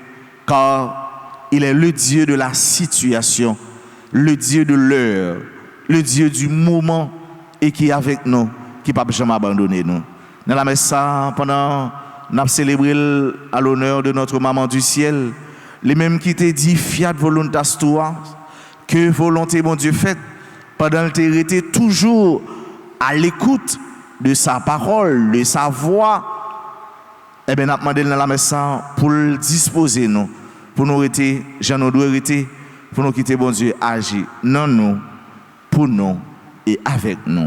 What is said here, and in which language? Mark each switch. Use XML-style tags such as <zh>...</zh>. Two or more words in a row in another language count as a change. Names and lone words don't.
<fr>Car il est le Dieu de la situation, le Dieu de l'heure, le Dieu du moment, et qui est avec nous, qui ne peut jamais abandonner nous. Dans la messe, pendant nous avons célébré à l'honneur de notre maman du ciel, les mêmes qui t'ont dit</fr> <la>fiat voluntas tua,</la> <fr>que volonté mon Dieu faite, pendant qu'il était toujours à l'écoute de sa parole, de sa voix, eh bien, nous avons demandé dans la messe pour le disposer nous, pour nous arrêter, j'en nous dois arrêter, pour nous quitter bon Dieu, agir non nous, pour nous et avec nous.</fr>